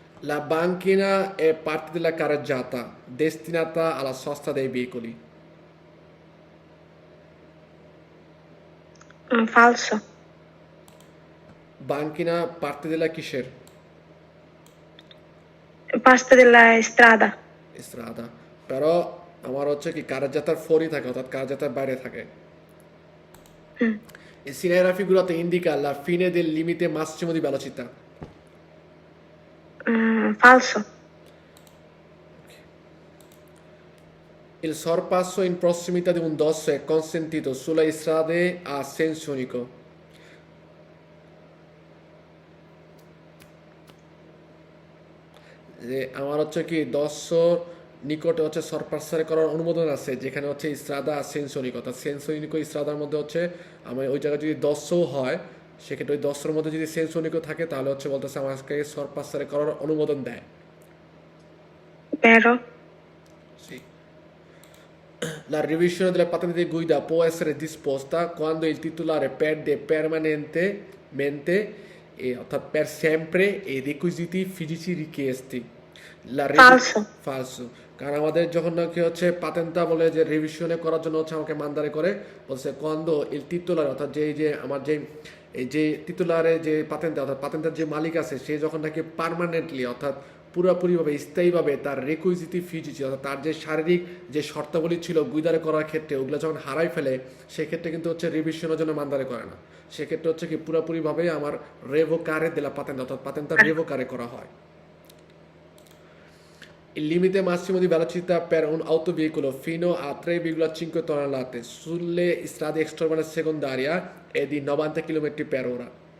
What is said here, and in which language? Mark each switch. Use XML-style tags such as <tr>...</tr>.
<it>La banchina è parte della carreggiata destinata alla sosta dei veicoli. Falso. Banchina parte della</it> <bn>কিসের?</bn> <it>Parte della strada. Strada.</it> <bn>Però আমার হচ্ছে কি</bn> <it>carreggiata fuori</it> <bn>থাকে অর্থাৎ carreggiata বাইরে থাকে।</bn> <it>Il segnale raffigurato indica la fine del limite massimo di velocità. Falso. Il sorpasso in prossimità di un dosso è consentito sulle strade a senso unico.</it> <bn>যে আমার হচ্ছে কি দশর নিকটে হচ্ছে সরপাসারে করার অনুমোদন আছে, যেখানে হচ্ছে ইস্ত্রাদা সেন্সনিক অর্থাৎ সেন্সনিক ইস্ত্রাদার মধ্যে হচ্ছে আমি ওই জায়গায় যদি দশও হয় সেক্ষেত্রে ওই দশের মধ্যে যদি সেন্সনিকও থাকে তাহলে হচ্ছে বলতেছে আমাকে সরপাসারে করার অনুমোদন দেয়।</bn> <it>Vero. Sì. La revisione della patente di guida può essere disposta quando il titolare perde permanentemente অর্থাৎ per sempre i requisiti fisici richiesti. Falso. Falso.</it> <bn>কারণ আমাদের যখন নাকি হচ্ছে পাতেন্তা বলে যে রিভিশনে করার জন্য হচ্ছে আমাকে মানদারে করে বলছে</bn> <it>quando il titolare</it> <bn>অর্থাৎ যে আমার যে এই যে টিতুলারে যে পাতেন্তা অর্থাৎ পাতেন্তের যে মালিক আছে সে যখন নাকি পার্মানেন্টলি অর্থাৎ পুরোপুরিভাবে স্থায়ীভাবে তার রেকুইজিটি ফিজিটি অর্থাৎ তার যে শারীরিক যে শর্তাবলী ছিল গুইদারে করার ক্ষেত্রে ওগুলো যখন হারাই ফেলে সেক্ষেত্রে কিন্তু হচ্ছে রিভিশনের জন্য মানদারে করে না, সেক্ষেত্রে হচ্ছে কি পুরোপুরিভাবে আমার রেভোকারে দেলা পাতেন্তা অর্থাৎ পাতেন্তা রেভোকারে করা হয়।</bn> <it>Il limite massimo di velocità per un autoveicolo fino a 3,5 tonnellate sulle strade extraurbane secondarie è di 90 km/h.</it>